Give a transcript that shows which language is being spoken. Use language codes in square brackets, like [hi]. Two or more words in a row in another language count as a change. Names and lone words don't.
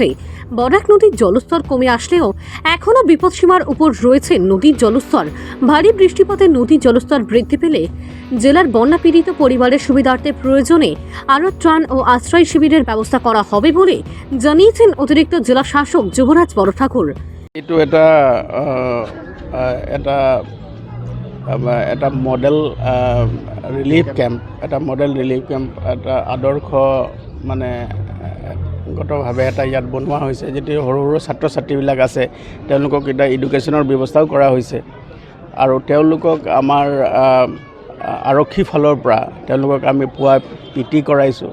[bn] বরাক নদীর জলস্তর কমে আসলেও এখনও বিপদসীমার উপর রয়েছে নদীর জলস্তর। ভারী বৃষ্টিপাতে নদীর জলস্তর বৃদ্ধি পেলে জেলার বন্যাপীড়িত পরিবারের সুবিধার্থে প্রয়োজনে আরও ত্রাণ ও আশ্রয় শিবিরের ব্যবস্থা করা হবে বলে জানিয়েছেন অতিরিক্ত জেলা শাসক যুবরাজ বড়ঠাকুর। [as] এটা মডেল ৰিলিফ কেম্প, এটা আদৰ্শ গতভাৱে এটা ইয়াত বনোৱা হৈছে। যিটো সৰু সৰু ছাত্ৰ ছাত্ৰীবিলাক আছে তেওঁলোকক এটা এডুকেশ্যনৰ ব্যৱস্থাও কৰা হৈছে আৰু তেওঁলোকক আমাৰ আৰক্ষী ফালৰ পৰা তেওঁলোকক আমি পুৱা পিটি কৰাইছোঁ।